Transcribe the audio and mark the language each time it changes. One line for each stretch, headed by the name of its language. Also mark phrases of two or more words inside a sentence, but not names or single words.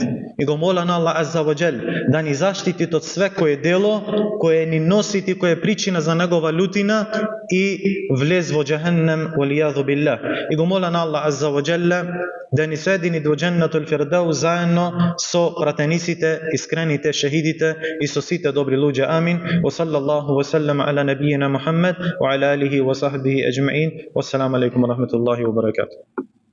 Macedonian: И го моля на
Arabic: الله عز وجل
Macedonian: да ни заштити од свекое дело кое ни носи и кое е причина за негова лутина и влез во джахеннем,
Arabic: والعياذ بالله.
Macedonian: И го моля на
Arabic: الله عز وجل
Macedonian: да ни соедини до
Arabic: جنة الفردوس
Macedonian: заедно со пратениците, искрените, шехидите и со сите добри луѓе. Амин.
Arabic: وصلى الله وسلم على نبينا محمد وعلى آله وصحبه أجمعين. والسلام عليكم ورحمة الله وبركاته.